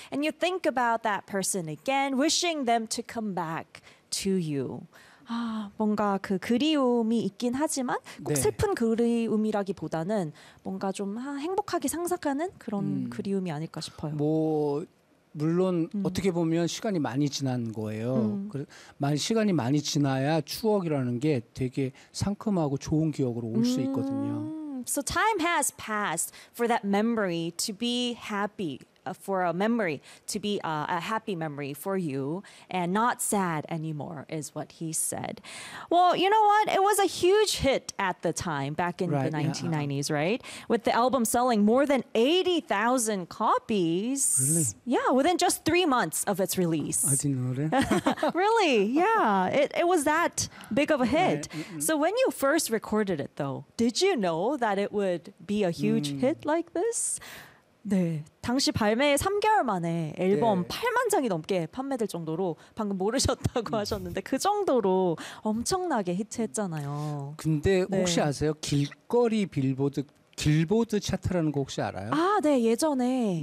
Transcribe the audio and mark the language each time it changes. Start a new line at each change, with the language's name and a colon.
English: And you think about that person again, wishing them to come back to you.
Korean: 뭔가 그 그리움이 있긴 하지만 꼭 네. 슬픈 그리움이라기보다는 뭔가 좀 행복하게 상상하는 그런 그리움이 아닐까 싶어요. 뭐 물론 어떻게 보면 시간이 많이 지난 거예요. 시간이 많이 지나야 추억이라는 게 되게 상큼하고 좋은 기억으로 올 수 있거든요.
English: So time has passed for that memory to be happy. For a memory to be a happy memory for you and not sad anymore is what he said. Well, you know what? It was a huge hit at the time back in the 1990s, right? With the album selling more than 80,000 copies. Really? Yeah, within just 3 months of its release. I didn't know that. Really? Yeah, it was that big of a hit. So when you first recorded it though, did you know that it would be a huge hit like this?
Korean: 네. 당시 발매 3개월 만에 앨범 네. 8만 장이 넘게 판매될 정도로 방금 모르셨다고 하셨는데 그 정도로 엄청나게 히트했잖아요. 근데 혹시 네. 아세요? 길거리 길보드 차트라는 거 혹시 알아요? 아, 네. 예전에.